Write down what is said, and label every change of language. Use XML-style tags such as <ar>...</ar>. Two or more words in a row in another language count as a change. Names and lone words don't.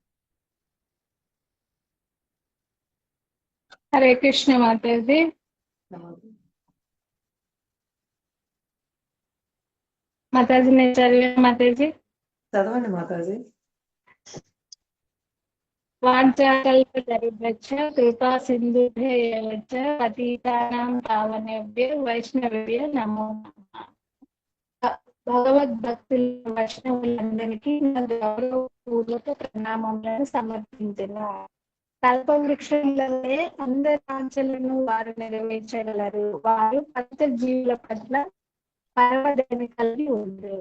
<te>హరే కృష్ణ మాతాజీ. మాతాజీ నేను చదివాను మాతాజీ. చదవండి మాతాజీ.</te> <sa>వాంఛాకల్పతరుభ్యశ్చ కృపా సింధుభ్యః చ పతితానాం పావనేభ్యో వైష్ణవేభ్యో నమో నమః.</sa> <te>భగవద్భక్తుల వైష్ణవులందరికీ నా గౌరవపూర్వక ప్రణామములను సమర్పించును. కల్పవృక్షంలోనే అందరి ఆంక్షలను వారు నెరవేర్చగలరు. వారు పంచ జీవుల పట్ల పరమదయాన్ని కలిగి ఉండరు.</te>